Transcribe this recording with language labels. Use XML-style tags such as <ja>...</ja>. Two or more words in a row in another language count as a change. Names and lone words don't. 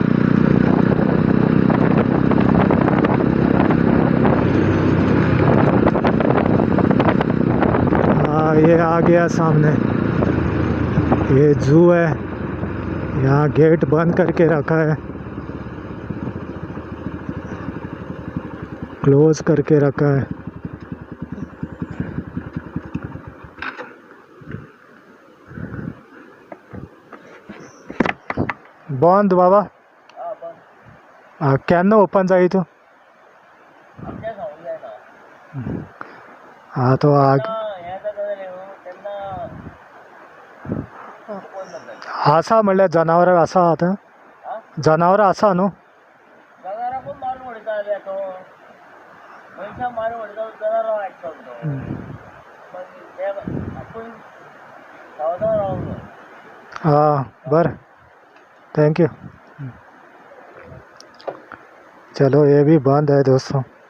<hi>हाँ, ये आ गया सामने। ये जू है, यहाँ गेट बंद करके रखा है, क्लोज करके रखा है। बंद बाबा।</hi> <kok>केन्ना ओपन जायत? हाँ तो आसा म्हणल्यार जनावरां आसा आतां? जनावरां आसा न्हू? हाँ बरं,</kok> <en>thank you.</en> <hi>चलो ये भी बंद है दोस्तों।</hi>